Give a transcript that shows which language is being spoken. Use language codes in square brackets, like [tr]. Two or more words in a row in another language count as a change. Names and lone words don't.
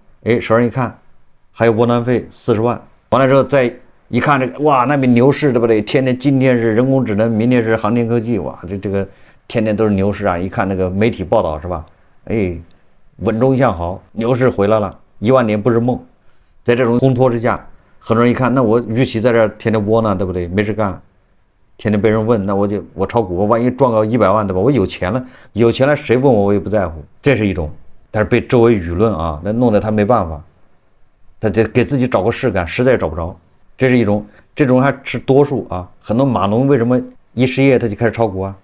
[zh] 哎，手上一看還有窩囊費40萬，完了之後再一看這個，哇，那邊牛市對不對？今天是人工智能，明天是航天科技，哇，這個天天都是牛市啊！一看那個媒體報道是吧？哎，穩中向好，牛市回來了，1萬年不是夢。在這種烘托之下，很多人一看，那我與其在這天天窩囊，對不對？沒事幹，天天被人問，那我炒股，我萬一賺個100萬，對吧？我有錢了誰問我也不在乎，這是一種。但是被周圍輿論啊，那弄得他沒辦法，他得給自己找個事幹，實在找不着。這是一種，這種還是多數啊。很多碼農為什麼一失業他就開始炒股啊？